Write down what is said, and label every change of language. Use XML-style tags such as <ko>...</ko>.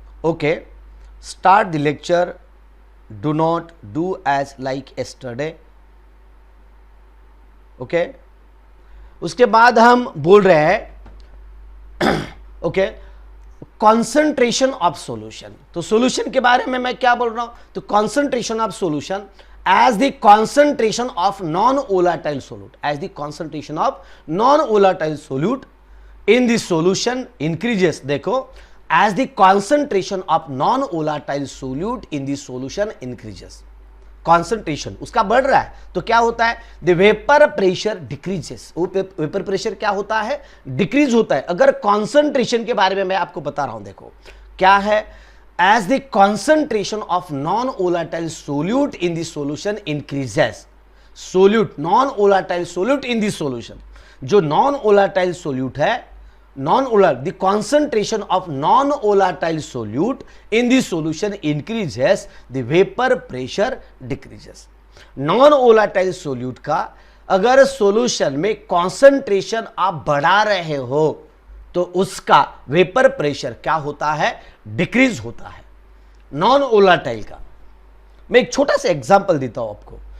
<en>Okay, start the lecture, do not do as like yesterday.</en> <hi>Okay, उसके बाद हम बोल रहे हैं ओके, कॉन्सेंट्रेशन ऑफ सॉल्यूशन। तो सॉल्यूशन के बारे में मैं क्या बोल रहा हूं,</hi> <en>तो concentration of solution as the concentration of non-volatile solute, as the concentration of non-volatile solute in the solution increases। देखो, as the concentration of non-volatile solute in the solution increases, concentration</en> <hi>उसका बढ़ रहा है तो क्या होता है,</hi> <en>the vapor pressure decreases।</en> <hi>Vapour pressure क्या होता है, डिक्रीज होता है। अगर कॉन्सेंट्रेशन के बारे में मैं आपको बता रहा हूं, देखो क्या है,</hi> <en>as the concentration of non-volatile solute in the solution increases, non-volatile solute in the solution, जो non-volatile solute है, the concentration of non-volatile solute in the solution increases, the vapor pressure decreases।</en> <hi>non-volatile solute का अगर solution में concentration आप बढ़ा रहे हो तो उसका वेपर प्रेशर क्या होता है, डिक्रीज होता है। नॉन वोलाटाइल का मैं एक छोटा सा एग्जांपल देता हूं आपको।</hi>